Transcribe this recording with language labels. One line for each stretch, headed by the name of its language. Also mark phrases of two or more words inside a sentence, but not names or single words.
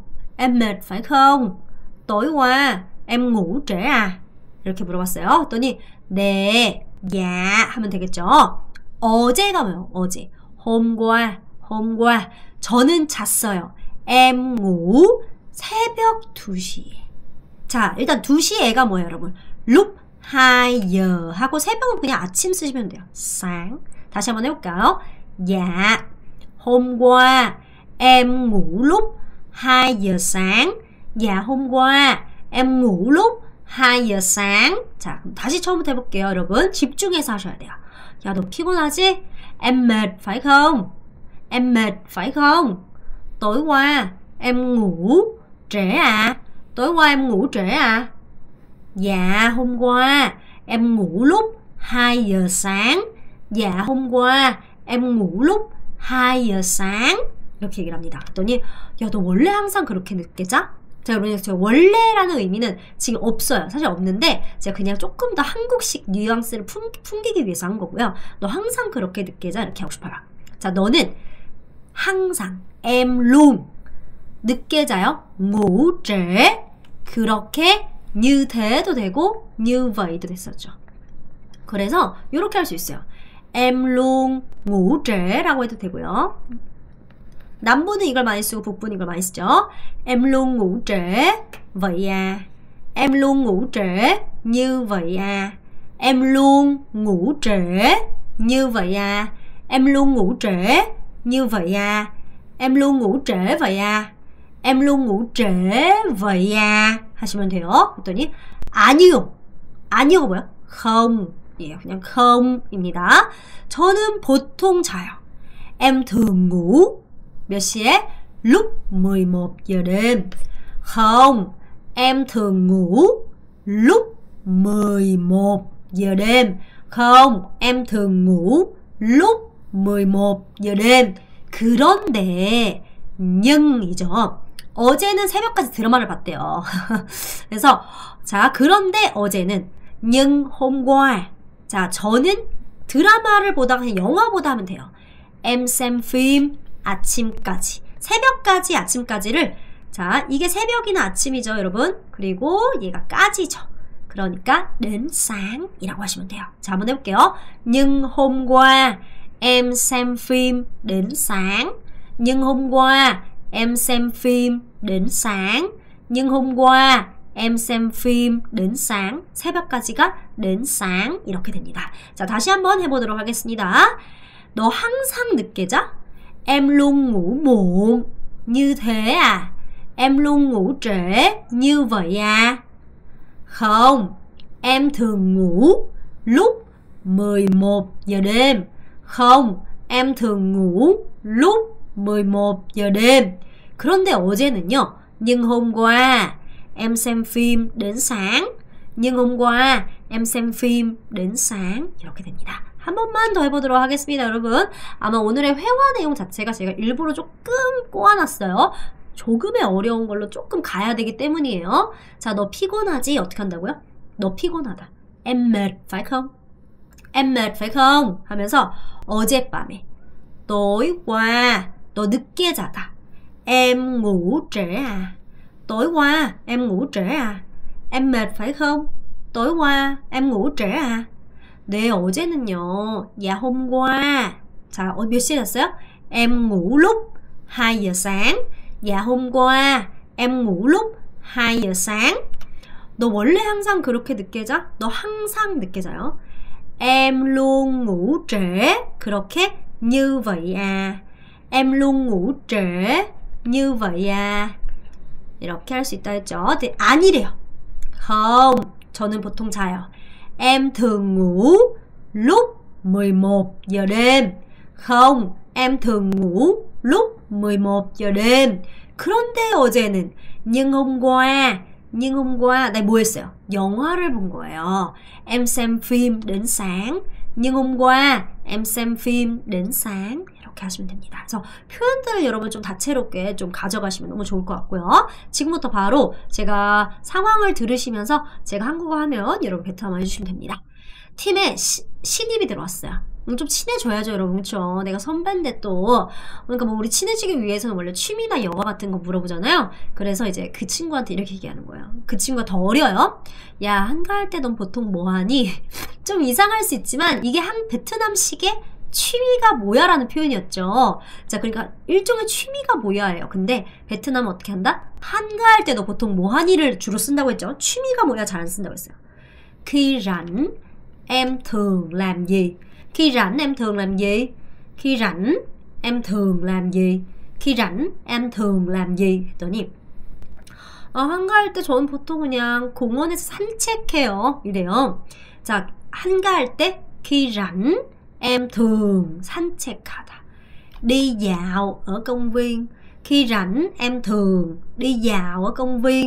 Vietnamese: Em mệt phải không? tối qua em ngủ trễ à?
Korean: 이렇게 물어봤어요. 그랬더니 네, 야 하면 되겠죠. 어제가 뭐예요? 어제.
Vietnamese: hôm qua.
Korean: 저는 잤어요.
Vietnamese: em ngủ
Korean: 새벽 2시에. 자, 일단 2시에가 뭐예요, 여러분?
Vietnamese: lúc 2giờ
Korean: 하고 새벽은 그냥 아침 쓰시면 돼요. sáng. 다시 한번 해볼까요?
Vietnamese: Dạ, hôm qua em ngủ lúc 2 giờ sáng. Dạ, hôm qua em ngủ lúc 2 giờ sáng.
Korean: 자, 그럼 다시 처음부터 해볼게요, 여러분. 집중해서 하셔야 돼요. 야, 너 피곤하지?
Vietnamese: Em mệt phải không? Em mệt phải không? tối qua em ngủ trễ à? tối qua em ngủ trễ à? Dạ, hôm qua em ngủ lúc 2 giờ sáng. Dạ, hôm qua em ngủ lúc 2 giờ sáng.
Korean: 이렇게 얘기를 합니다. 그랬더니 야, 너 원래 항상 그렇게 늦게 자? 자, 여러분, 제가 원래라는 의미는 지금 없어요. 사실 없는데 제가 그냥 조금 더 한국식 뉘앙스를 풍기기 위해서 한 거고요. 너 항상 그렇게 늦게 자? 이렇게 하고 싶어요. 자, 너는 항상
Vietnamese: em luôn
Korean: 늦게 자요.
Vietnamese: ngủ trễ. 그렇게 như thế
Korean: 도 되고
Vietnamese: như vậy
Korean: 도 됐었죠. 그래서 이렇게 할 수 있어요.
Vietnamese: em luôn ngủ trễ
Korean: 라고 해도 되고요. 남부는 이걸 많이 쓰고 북부는 이걸 많이 쓰죠.
Vietnamese: Em luôn ngủ trễ vậy à? Em luôn ngủ trễ như vậy à? Em luôn ngủ trễ như vậy à? Em luôn ngủ trễ như vậy à? Em luôn ngủ trễ vậy à? Em luôn ngủ trễ vậy à?
Korean: 하시면 돼요. 그랬더니 아니요. 아니요가 뭐야? không. 예, 그냥 không 입니다. 저는 보통 자요.
Vietnamese: Em thường ngủ
Korean: 몇 시에?
Vietnamese: lúc 11 giờ đêm. Không, em thường ngủ lúc 11 giờ đêm. Không, em thường ngủ lúc 11 giờ đêm.
Korean: 그런데 nhưng 이죠. 어제는 새벽까지 드라마를 봤대요. 그래서 자, 그런데 어제는
Vietnamese: nhưng hôm qua.
Korean: 자, 저는 드라마를 보다가 그냥 영화 보다 하면 돼요.
Vietnamese: Em xem phim 아침까지.
Korean: 새벽까지 아침까지를 자, 이게 새벽이나 아침이죠, 여러분. 그리고 얘가 까지죠. 그러니까
Vietnamese: đến sáng
Korean: 이라고 하시면 돼요. 자, 한번 해볼게요.
Vietnamese: Nhưng hôm qua em xem phim đến sáng. Nhưng hôm qua em xem phim đến sáng. Nhưng hôm qua em xem phim đến sáng.
Korean: 새벽까지가
Vietnamese: đến sáng
Korean: 이렇게 됩니다. 자, 다시 한번 해보도록 하겠습니다. 너 항상 늦게 자?
Vietnamese: Em luôn ngủ muộn như thế à? Em luôn ngủ trễ như vậy à? Không, em thường ngủ lúc 11 giờ đêm. Không, em thường ngủ lúc 11 giờ đêm.
Korean: 그런데 어제는요.
Vietnamese: Nhưng hôm qua em xem phim đến sáng. Nhưng hôm qua em xem phim đến sáng.
Korean: 이렇게 됩니다. 한 번만 더 해보도록 하겠습니다, 여러분. 아마 오늘의 회화 내용 자체가 제가 일부러 조금 꼬아놨어요. 조금의 어려운 걸로 조금 가야 되기 때문이에요. 자, 너 피곤하지? 어떻게 한다고요? 너 피곤하다.
Vietnamese: Em mệt phải không? Em mệt phải không?
Korean: 하면서 어젯밤에
Vietnamese: tối qua
Korean: 너 늦게 자다.
Vietnamese: Em ngủ trễ à? tối qua em ngủ trễ à? Em mệt phải không? tối qua em ngủ trễ à?
Korean: 네, 어제는요.
Vietnamese: Dạ hôm qua.
Korean: 자, 몇 시에 잤어요?
Vietnamese: Em ngủ lúc 2 giờ sáng. Dạ hôm qua em ngủ lúc 2 giờ sáng.
Korean: 너 원래 항상 그렇게 늦게 자? 너 항상 늦게 자요?
Vietnamese: Em luôn ngủ trễ 그렇게 như vậy à? Em luôn ngủ trễ như vậy à?
Korean: 이렇게 할 수 있다 했죠. 네, 아니래요. không, 저는 보통 자요.
Vietnamese: Em thường ngủ lúc 11 giờ đêm. không, em thường ngủ lúc 11 giờ đêm.
Korean: 그런데 어제는
Vietnamese: nhưng hôm qua này
Korean: 뭐 했어요? 영화를 본 거예요.
Vietnamese: Em xem phim đến sáng. nhưng hôm qua em xem phim đến sáng.
Korean: 이렇게 하시면 됩니다. 그래서 표현들을 여러분 좀 다채롭게 좀 가져가시면 너무 좋을 것 같고요. 지금부터 바로 제가 상황을 들으시면서 제가 한국어 하면 여러분 베트남어 해주시면 됩니다. 팀에 신입이 들어왔어요. 좀 친해져야죠, 여러분. 그렇죠? 내가 선배인데 또 그러니까 뭐 우리 친해지기 위해서는 원래 취미나 영화 같은 거 물어보잖아요. 그래서 이제 그 친구한테 이렇게 얘기하는 거예요. 그 친구가 더 어려요. 야, 한가할 때 넌 보통 뭐 하니? 좀 이상할 수 있지만 이게 한 베트남식의 취미가 뭐야 라는 표현이었죠. 자, 그러니까 일종의 취미가 뭐야예요. 근데 베트남은 어떻게 한다? 한가할 때 너 보통 뭐 하니를 주로 쓴다고 했죠. 취미가 뭐야 잘 안 쓴다고 했어요.
Vietnamese: Khi rảnh em thường làm gì? Khi rảnh em thường làm gì? Khi rảnh em thường làm gì? Khi rảnh em thường làm gì?
Korean: 했더니 한가할 때 저는 보통 그냥 공원에서 산책해요. 이래요. 자, 한가할 때
Vietnamese: khi rảnh em thường
Korean: 산책하다.
Vietnamese: Đi dạo ở công viên. Khi rảnh em thường đi dạo ở công viên.